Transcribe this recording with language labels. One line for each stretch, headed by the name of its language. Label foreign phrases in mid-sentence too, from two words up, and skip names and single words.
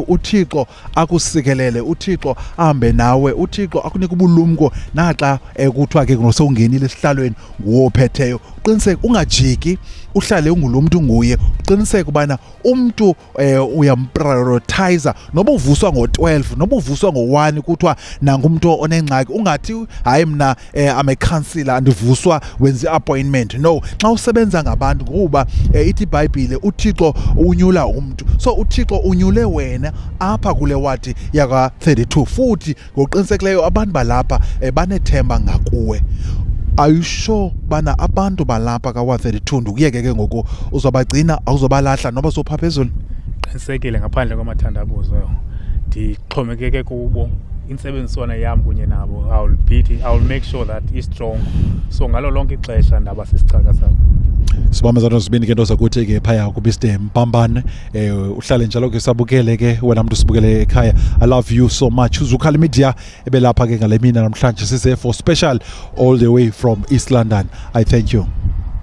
Xhosa: uThixo akusikelele uThixo ahambe nawe uThixo akunika ubulumko naxa kuthiwa ke ngosongenile esihlalweni phetheyo uqiniseke ungajiki uhlale ungulomuntu nguye uqiniseke ubana umuntu uyamprioritize noba uvuswa ngo12 noba uvuswa ngo1 kuthiwa nangumuntu onengxaki ungathi hayi mina
English: I'm a counselor
Xhosa: andivuswa wenza appointment no xa usebenza ngabantu kuba ithi iBhayibhile uThixo unyula umuntu so uThixo unyule wena apha kule wadi yaka 32 futhi ngoqinisekileyo abantu balapha banethemba ngakuwe.
English: Are you sure
Xhosa: bana abantu balapha ka 32 ndukuyeke ke ngoku uzobagcina awuzobalahla noba sophaphezulu? Qinisekile ngaphandle kwamathandabuzo ndixhomekeke kubo intsebenziswana yam kunye nabo
English: I will make sure that is strong
Xhosa: so ngalo lonke ixesha ndaba sisicaka sabo. Sibambe zonozibini ke into zakuthi ke phaya ku Mr Mpambane uhlale njalo ke sabukele ke wena muntu sibukele ekhaya.
English: I love you so much.
Xhosa: Zukhali Media ebelapha ke ngale mina namhlanje sise
English: for special all the way from East London. I thank you.